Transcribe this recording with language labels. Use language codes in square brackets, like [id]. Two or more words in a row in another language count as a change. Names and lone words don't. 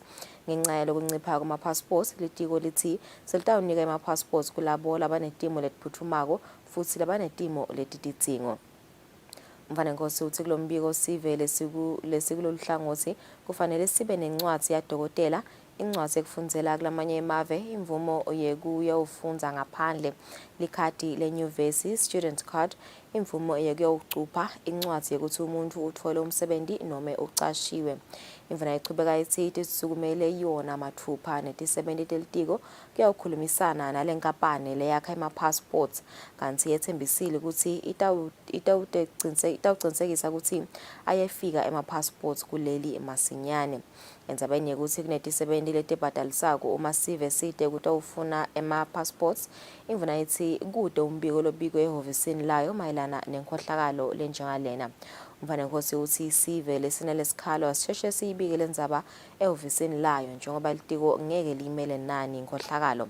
[ss] Ngenxa yalokuncipha kwama-passports litiko lithi selitawunika ama-passports kulabo labanetimo letiphuthumako futhi labanetimo letididzingo. Mfana Nkosi uthi kulombiko sive lesikulolu hlangothi kufanele sibe nencwadi yadokotela, incwadi ekufundzela kulamanye emave, imvumo yekuyofundza ngaphandle, likhadi lenyuvesi, [en] student card, [ss] imvumo yekuyocupha, incwadi yekuthi umuntu uthole umsebenzi noma ucashiwe. Imvuna ichubeka ithi tisukumele yona mathupha netisebenti telitiko kuyawukhulumisana nalenkampani leyakha ama-passports kanti yethembisile ukuthi itawucinisekisa ukuthi ayefika ama-passports kuleli masinyane. Endzabeni yekuthi kunetisebenti letibhadalisako uma sive side kutawufuna ama-passports, imvuna ithi kude umbiko lobiko ehhovisini layo mayelana nenkhohlakalo lenjengalena. Mfana Nkosi uthi sive lesinelesikhalo asisheshe siyibike lendzaba ehhovisini layo njengoba litiko ngeke limele nani inkhohlakalo.